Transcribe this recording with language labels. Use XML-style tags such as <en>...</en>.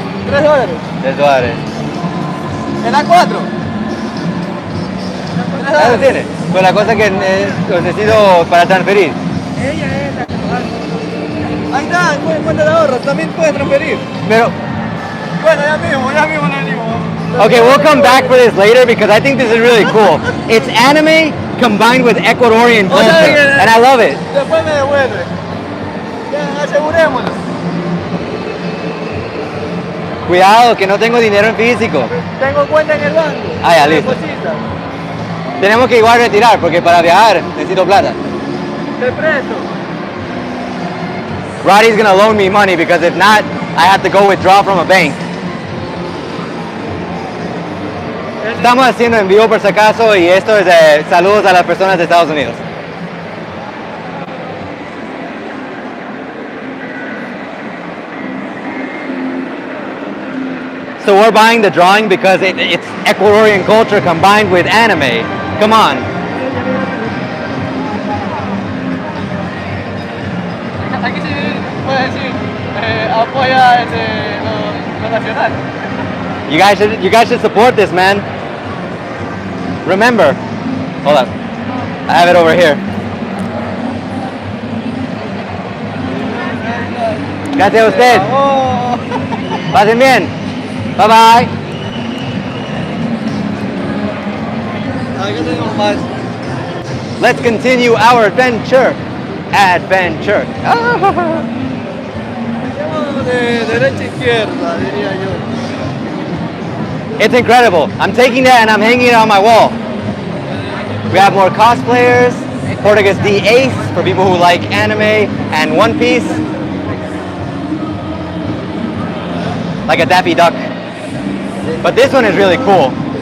<es>$3. $3. ¿En A4? ¿Ya lo tiene? Pues la cosa que necesito para transferir. Ella es la que nos hace. Ahí está, en cuenta de ahorro, también puedes transferir. Pero, Bueno, ya mismo le venimos.</es> <en>okay, we'll come back for this later because I think this is really cool. It's anime combined with Ecuadorian culture, and I love it.</en> <es>Después me devuelve. Ya, asegurémonos. Cuidado, que no tengo dinero en físico. Tengo cuenta en el banco. Ah, ya, listo. Deposita. Tenemos que igual retirar porque para viajar necesito plata. Te presto.</es> <en>Rody's gonna loan me money because if not, I have to go withdraw from a bank.</en> <es>Estamos haciendo en vivo por si acaso y esto es de saludos a las personas de Estados Unidos.</es> <en>So we're buying the drawing because it's Ecuadorian culture combined with anime. Come on.</en> <es>Aquí sí puedes decir, apoya lo nacional.</es> <en>You guys should support this, man. Remember, hold up. I have it over here.</en> <es>Gracias a usted. Pasen bien. Bye bye. Aquí tenemos más.</es> <en>Let's continue our adventure. Adventure.</en> <es>De derecha a izquierda, diría yo.</es> <en>It's incredible. I'm taking that and I'm hanging it on my wall. We have more cosplayers. Portuguese D Ace for people who like anime and One Piece. Like a Daffy Duck. But this one is really cool.</en>